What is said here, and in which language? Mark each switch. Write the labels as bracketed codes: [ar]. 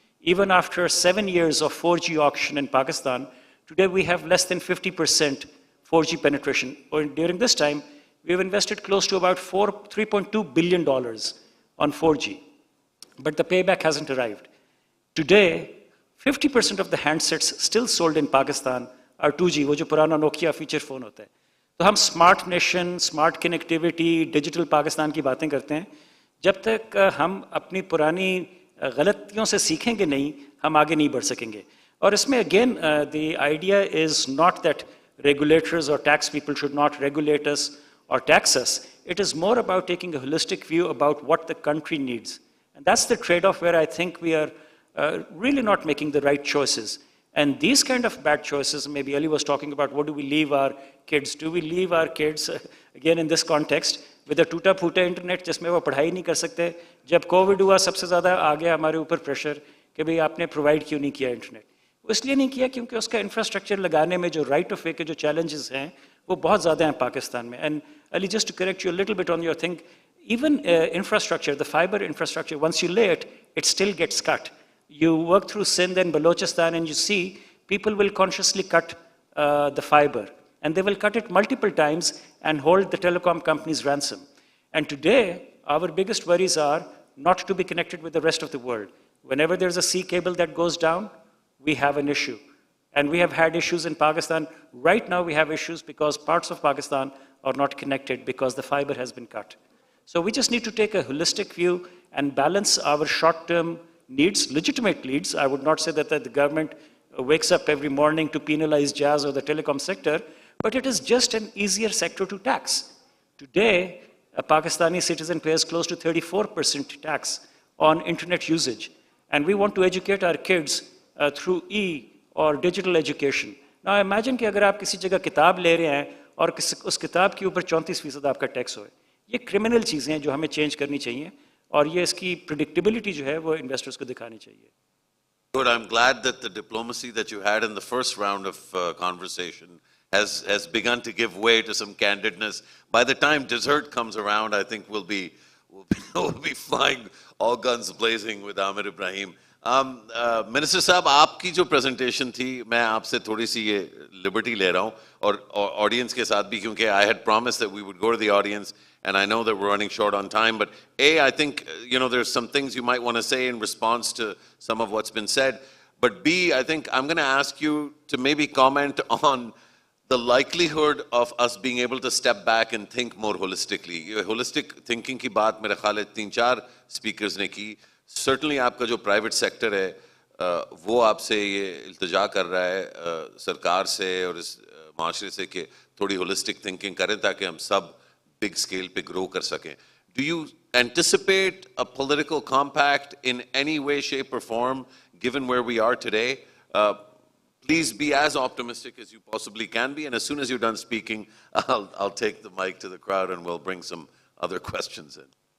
[en] Even after 7 years of 4G auction in Pakistan, today we have less than 50% 4G penetration. During this time, we have invested close to about $3.2 billion on 4G. But the payback hasn't arrived. Today, 50% of the handsets still sold in Pakistan are 2G, [hi] वो जो पुराना Nokia feature phone होता है. तो हम smart nation, smart connectivity, digital Pakistan की बातें करते हैं. जब तक हम अपनी पुरानी गलतियों से सीखेंगे नहीं, हम आगे नहीं बढ़ सकेंगे. और इसमें [en] again, the idea is not that regulators or tax people should not regulate us or tax us. It is more about taking a holistic view about what the country needs. And that's the trade-off where I think we are really not making the right choices. And these kind of bad choices, maybe Ali was talking about, what do we leave our kids? Do we leave our kids, again in this context, with a [hi] टूटा-फूटा internet जिसमें वो पढ़ाई नहीं कर सकते? जब Covid हुआ सबसे ज़्यादा आ गया हमारे ऊपर प्रेशर कि भाई आपने प्रोवाइड क्यों नहीं किया इंटरनेट? वो इसलिए नहीं किया क्योंकि उसका इंफ्रास्ट्रक्चर लगाने में जो राइट ऑफ वे के जो चैलेंजेस हैं वो बहुत ज़्यादा हैं पाकिस्तान में. [en] And Ali, just to correct you a little bit on your thing, even infrastructure, the fiber infrastructure, once you lay it, it still gets cut. You work through Sindh and Balochistan and you see people will consciously cut the fiber. And they will cut it multiple times and hold the telecom companies ransom. And today, our biggest worries are not to be connected with the rest of the world. Whenever there's a sea cable that goes down, we have an issue. And we have had issues in Pakistan. Right now, we have issues because parts of Pakistan are not connected because the fiber has been cut. So we just need to take a holistic view and balance our short-term needs, legitimate needs. I would not say that the government wakes up every morning to penalize Jazz or the telecom sector, but it is just an easier sector to tax. Today, a Pakistani citizen pays close to 34% tax on internet usage. And we want to educate our kids through or digital education. Now imagine [hi] कि अगर आप किसी जगह किताब ले रहे हैं और उस किताब के ऊपर 34% आपका टैक्स होए. ये क्रिमिनल चीज़ें हैं जो हमें चेंज करनी चाहिए और ये इसकी प्रेडिक्टेबिलिटी जो है वो इन्वेस्टर्स को दिखानी चाहिए. [en] Good. I'm glad that the diplomacy that you had in the first round of conversation has begun to give way to some candidness. By the time dessert comes around, I think we'll be flying all guns blazing with Amir Ibrahim. Minister [hi] साहब, आपकी जो presentation थी, मैं आपसे थोड़ी सी ये liberty ले रहा हूँ और audience के साथ भी, क्योंकि [en] I had promised that we would go to the audience, and I know that we're running short on time, but I think, there's some things you might want to say in response to some of what's been said, but B, I think I'm going to ask you to maybe comment on the likelihood of us being able to step back and think more holistically. [hi] Holistic thinking की बात मेरे ख्याल है 3-4 speakers ने की. Certainly आपका जो private sector है वो आपसे ये इल्तिजा कर रहा है सरकार से और इस माशरे से कि थोड़ी holistic thinking करें ताकि हम सब big scale पे grow कर सकें. [en] Do you anticipate a political compact in any way, shape or form given where we are today? Please be as optimistic as you possibly can be, and as soon as you're done speaking, I'll take the mic to the crowd and we'll bring some other questions in.